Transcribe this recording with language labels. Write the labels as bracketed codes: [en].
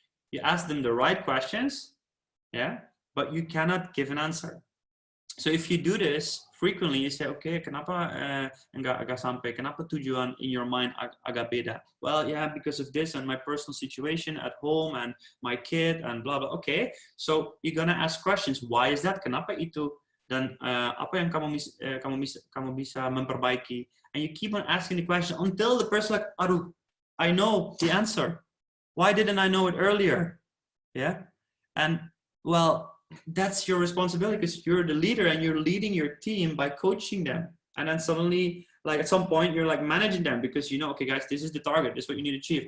[en] You ask them the right questions, yeah, but you cannot give an answer. So if you do this frequently, you say, okay, [id] kenapa enggak sampai? Kenapa tujuan [en] in your mind agak beda? Well, yeah, because of this and my personal situation at home and my kid and blah, blah. Okay, so you're going to ask questions. Why is that? [id] Kenapa itu? Dan apa yang kamu bisa memperbaiki? [en] And you keep on asking the question until the person like, aduh, I know the answer. Why didn't I know it earlier? Yeah, and well, that's your responsibility because you're the leader and you're leading your team by coaching them. And then suddenly, like at some point, you're like managing them because you know, okay, guys, this is the target. This is what you need to achieve.